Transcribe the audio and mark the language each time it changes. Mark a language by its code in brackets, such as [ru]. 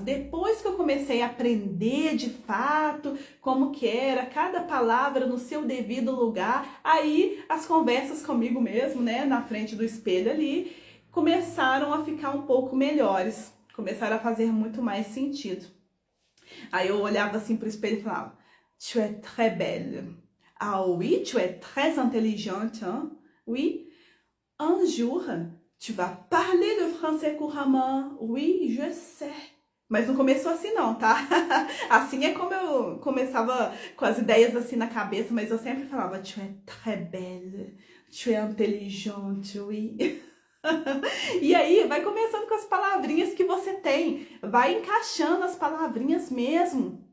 [pt] Depois que eu comecei a aprender de fato como que era cada palavra no seu devido lugar, aí as conversas comigo mesmo, né, na frente do espelho ali, começaram a ficar um pouco melhores, começaram a fazer muito mais sentido. Aí eu olhava assim pro espelho e falava, [fr] tu es très belle. Ah oui, tu es très intelligente, hein? Oui, un jour... Tu vas parler le français couramment? Oui, je sais. [pt] Mas não começou assim não, tá? Assim é como eu começava com as ideias assim na cabeça, mas eu sempre falava, [fr] tu es très belle, tu es intelligente, oui. [pt] E aí vai começando com as palavrinhas que você tem, vai encaixando as palavrinhas mesmo.